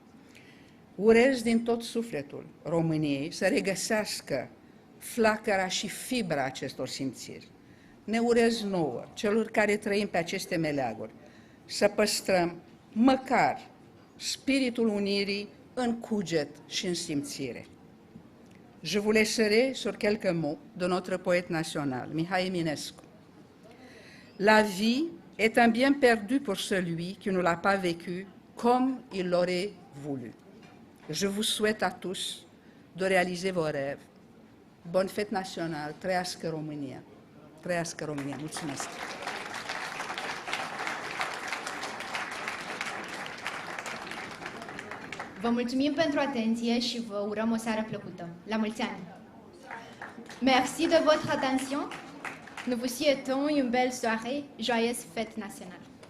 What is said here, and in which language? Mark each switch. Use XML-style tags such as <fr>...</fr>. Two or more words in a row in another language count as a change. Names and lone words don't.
<ro>Urez din tot sufletul României să regăsească flacăra și fibra acestor simțiri. Ne urez nouă, celor care trăim pe aceste meleaguri, să păstrăm măcar spiritul unirii în cuget și în simțire.</ro> <fr>Je vous laisserai sur quelques mots de notre poète national, Mihai Eminescu. La vie est un bien perdu pour celui qui ne l'a pas vécu comme il l'aurait voulu. Je vous souhaite à tous de réaliser vos rêves. Bonne fête nationale,</fr> <ro>trăiască România. Trăiască România. Mulțumesc! Vă mulțumim pentru atenție și vă urăm o seară plăcută. La mulți ani!</ro> <fr>Merci de votre attention. Nous vous souhaitons une belle soirée, joyeuse fête nationale.</fr>